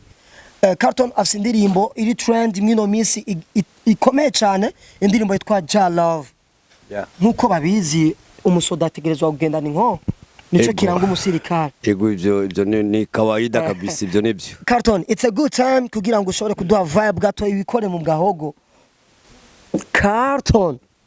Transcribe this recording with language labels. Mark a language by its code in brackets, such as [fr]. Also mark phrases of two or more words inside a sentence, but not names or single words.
[rn] Carton afite indirimbo iri trend mwino minsi ikomeye cyane indirimbo yitwa Ja Love. Nkuko babizi umusoda ategerezwa kugenda ninko nico kiranga umusirikare. Ego ivyo ni [sw] kawaida kabisa [rn] ivyo nibyo. Carton [en] it's a good time [rn] kugira ngo ushobore kuduha vibe gato ibikore mu bwahogo. Carton